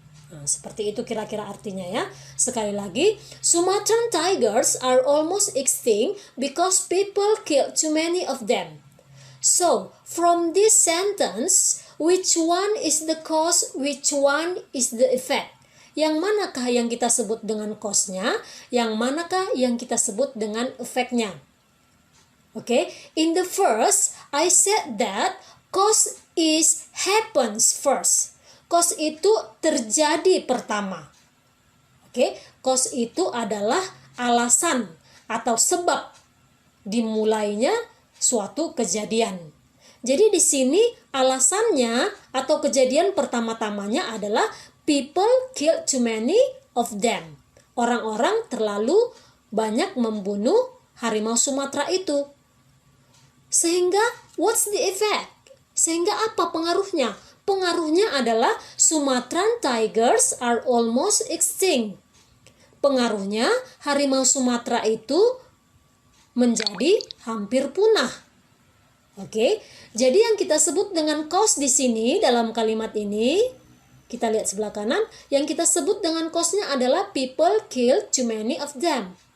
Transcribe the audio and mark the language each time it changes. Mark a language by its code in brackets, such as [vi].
[id] Nah, seperti itu kira-kira artinya ya. Sekali lagi, [en] Sumatran tigers are almost extinct because people killed too many of them. So, from this sentence, which one is the cause, which one is the effect? [id] Yang manakah yang kita sebut dengan cause-nya, yang manakah yang kita sebut dengan efeknya? [en] Okay, in the first, I said that cause is happens first. [id] Cause itu terjadi pertama. Okay, cause itu adalah alasan atau sebab dimulainya suatu kejadian. Jadi di sini alasannya atau kejadian pertama-tamanya adalah [en] people killed too many of them. [id] Orang-orang terlalu banyak membunuh harimau Sumatera itu. [en] Sehingga what's the effect? [id] Sehingga apa pengaruhnya? Pengaruhnya adalah [en] Sumatran tigers are almost extinct. [id] Pengaruhnya harimau Sumatera itu menjadi hampir punah. Oke, jadi yang kita sebut dengan cause di sini dalam kalimat ini, kita lihat sebelah kanan, yang kita sebut dengan cause-nya adalah [en] people killed too many of them.